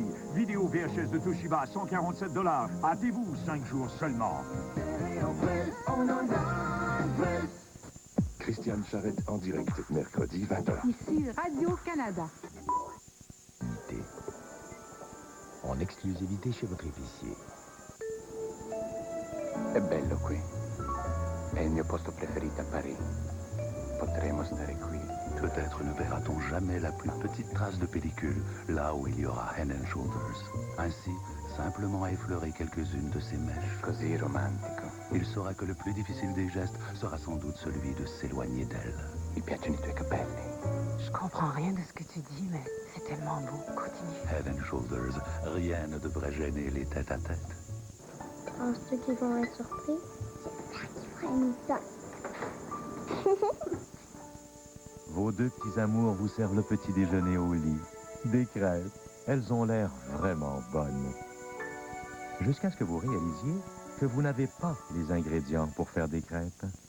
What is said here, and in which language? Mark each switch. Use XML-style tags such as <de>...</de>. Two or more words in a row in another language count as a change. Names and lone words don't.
<fr>Vidéo VHS de Toshiba à $147. Hâtez-vous, 5 jours seulement. Christiane Charette en direct, mercredi 20h. Ici Radio-Canada. En exclusivité chez votre épicier.</fr> <it>È bello qui. È il mio posto preferito a Paris. Potremmo stare qui.</it> <fr>Peut-être ne verra-t-on jamais la plus petite trace de pellicule, là où il y aura Head & Shoulders. Ainsi, simplement à effleurer quelques-unes de ses mèches.</fr> <it>Così romantico.</it> <fr>Il saura que le plus difficile des gestes sera sans doute celui de s'éloigner d'elle.</fr> <it>Mi piacciono i tuoi capelli.</it> <fr>Je comprends rien de ce que tu dis, mais c'est tellement beau. Continue. Head & Shoulders, rien ne devrait gêner les tête-à-tête. Penses-tu qu'ils vont être surpris? Printemps. Vos deux petits amours vous servent le petit déjeuner au lit. Des crêpes. Elles ont l'air vraiment bonnes. Jusqu'à ce que vous réalisiez que vous n'avez pas les ingrédients pour faire des crêpes.</fr>